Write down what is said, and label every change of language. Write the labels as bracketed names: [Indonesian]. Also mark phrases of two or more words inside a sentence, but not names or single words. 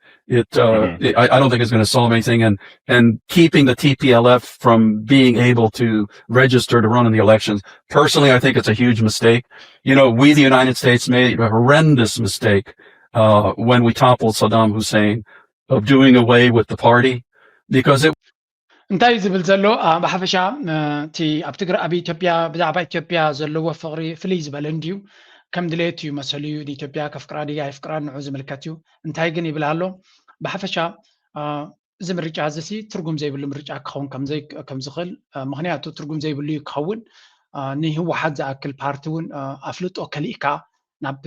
[English] I don't think it's going to solve anything, and keeping the TPLF from being able to register to run in the elections. Personally, I think it's a huge mistake. We, the United States, made a horrendous mistake when we toppled Saddam Hussein of doing away with the party, because it. [Tigrinya] እንታይ ዝብል ዘሎ ብሓፈሻ እቲ ኣብ ትግራይ ኣብ ኢትዮጵያ ብዛዕባ ኢትዮጵያ ዘለዎ ፍቅሪ ፍልይ ዝበለ እንድዩ ከም ድሌት እዩ መሰሉ እዩ ኢትዮጵያ ከፍቅራ ድያ ይፍቅራ ንዑ ዝምልከት እዩ እንታይ ግን ይብል ኣሎ ብሓፈሻ እዚ ምርጫ እዚ ትርጉም ዘይብሉ ምርጫ ክኸውን ከም ዝኽእል ምክንያቱ ትርጉም ዘይብሉ ክኸውን ንህወሓት ዝኣክል ፓርቲ እውን ኣፍልጦ ከሊእካ ናብ